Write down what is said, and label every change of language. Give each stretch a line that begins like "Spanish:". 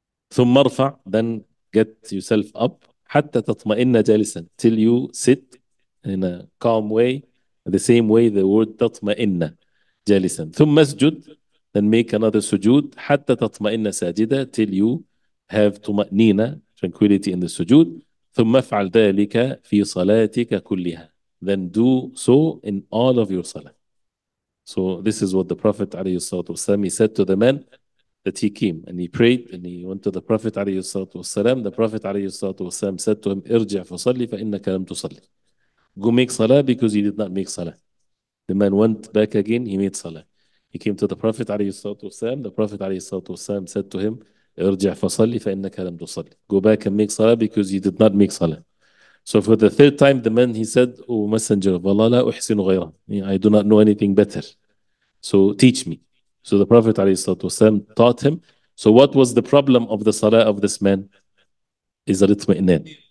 Arabic: ثم ارفع,
English: then get yourself up.
Arabic: حتى تطمئن جالسا,
English: till you sit in a calm way. The same way the word
Arabic: تطمئن جالسا. ثم اسجد,
English: then make another sujood.
Arabic: حتى تطمئن ساجدة,
English: till you have طمأنينة, tranquility in the sujood.
Arabic: ثم افعل ذلك في صلاتك كلها.
English: Then do so in all of your salah. So this is what the Prophet ﷺ, he said to the man that he came and he prayed and he went to the Prophet ﷺ. The Prophet ﷺ said to him,
Arabic: ارجع فصلي فإنك لم تصلي.
English: Go make salah because you did not make salah. The man went back again, he made salah. He came to the Prophet ﷺ. The Prophet ﷺ said to him,
Arabic: ارجع فصلي فإنك لم تصلي.
English: Go back and make salah because you did not make salah. So for the third time, the man, he said, O Messenger of Allah,
Arabic: لا أحسن غيره.
English: I do not know anything better. So teach me. So the Prophet ﷺ taught him. So what was the problem of the salah of this man? Is al-itma'nan.